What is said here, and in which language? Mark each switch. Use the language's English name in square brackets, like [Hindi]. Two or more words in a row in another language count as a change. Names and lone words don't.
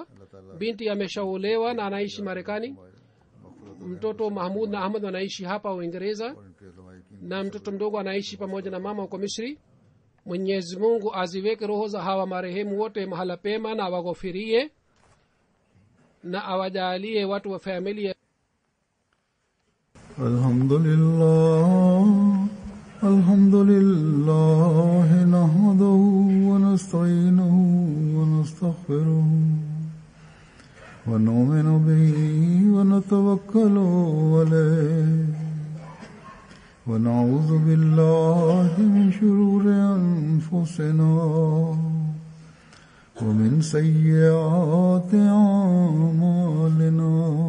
[Swahili] binti ameshaolewa na anaishi Marekani. mtoto Mahmud na Ahmad wanaishi hapa Uingereza, na mtoto mdogo anaishi pamoja na mama huko Misri. Mwenyezi Mungu aziweke roho za hawa marehemu wote mahala pema na awaghofirie na awajalie watu wa familia. [Arabic] الحمد لله نحمده ونستعينه ونستغفره ونؤمن به ونتوكل عليه ونعوذ بالله من شرور أنفسنا ومن سيئات أعمالنا.